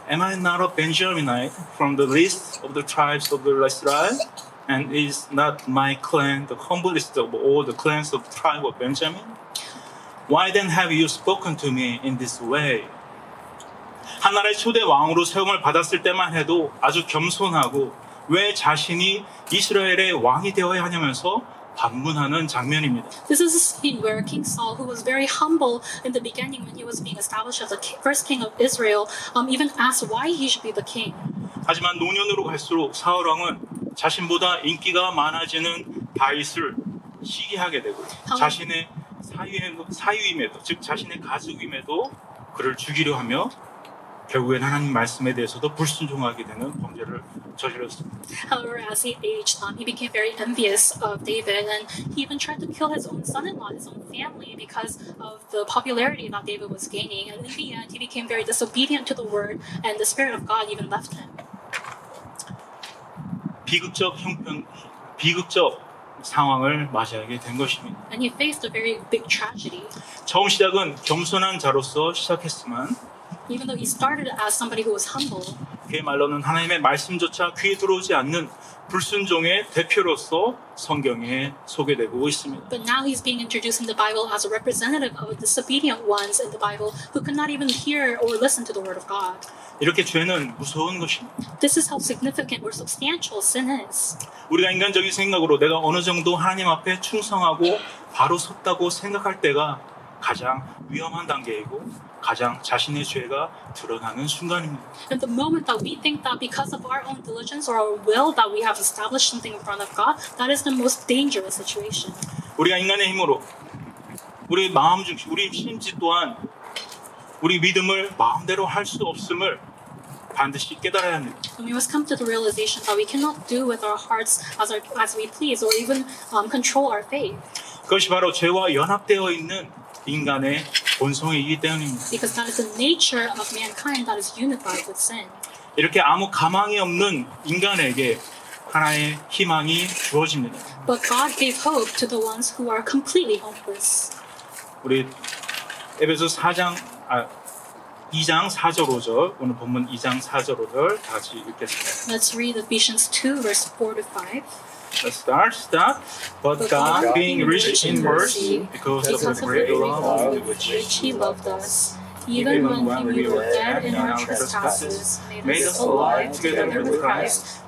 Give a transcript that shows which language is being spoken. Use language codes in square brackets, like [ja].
[en] Am I not a Benjaminite from the least of the tribes of the Israel? And is not my clan the humblest of all the clans of the tribe of Benjamin? Why then have you spoken to me in this way? [ko] 한 나라의 초대 왕으로 세움을 받았을 때만 해도 아주 겸손하고 왜 자신이 이스라엘의 왕이 되어야 하냐면서 반문하는 장면입니다. [en] This is a scene where King Saul, who was very humble in the beginning when he was being established as the first king of Israel, even asked why he should be the king. [ko] 하지만 노년으로 갈수록 사울 왕은 자신보다 인기가 많아지는 다윗을 시기하게 되고 자신의 사위임에도 즉 자신의 가족임에도 그를 죽이려 하며 결국엔 하나님 말씀에 대해서도 불순종하게 되는 범죄를 저질렀습니다. [en] However, as he aged, he became very envious of David, and he even tried to kill his own son-in-law, his own family, because of the popularity that David was gaining. And in the end, he became very disobedient to the word, and the Spirit of God even left him. [ko] 비극적 상황을 맞이하게 된 것입니다. [en] And he faced a very big tragedy. [ko] 처음 시작은 겸손한 자로서 시작했지만 [en] Even though he started as somebody who was humble, [ko] 그의 말로는 하나님의 말씀조차 귀에 들어오지 않는 불순종의 대표로서 성경에 소개되고 있습니다. [en] but now he's being introduced in the Bible as a representative of the disobedient ones in the Bible who could not even hear or listen to the word of God. [ko] 이렇게 죄는 무서운 것입니다. [en] This is how significant or substantial sin is. [ko] 우리가 인간적인 생각으로 내가 어느 정도 하나님 앞에 충성하고 바로 섰다고 생각할 때가 가장 위험한 단계이고 가장 자신의 죄가 드러나는 순간입니다. [en] And the moment that we think that because of our own diligence or our will that we have established something in front of God, that is the most dangerous situation. [ko] 우리가 인간의 힘으로 우리 마음 중심, 우리 심지 또한 우리 믿음을 마음대로 할 수 없음을 반드시 깨달아야 합니다. [en] And we must come to the realization that we cannot do with our hearts as we please or even control our faith. [ko] 그것이 바로 죄와 연합되어 있는 인간의 본성이기 때문입니다. [en] Because that is the nature of mankind that is unified with sin. [ko] 이렇게 아무 가망이 없는 인간에게 하나의 희망이 주어집니다. [en] But God gave hope to the ones who are completely hopeless. [ko] 우리 에베소 2장 4절 5절 오늘 본문 2장 4절 5절 다 같이 읽겠습니다. [en] Let's read Ephesians 2 verse 4 to 5. Let's start. But God, being rich in mercy, because of the great love with which He loved us, even when we were dead in our trespasses, made us alive together with Christ.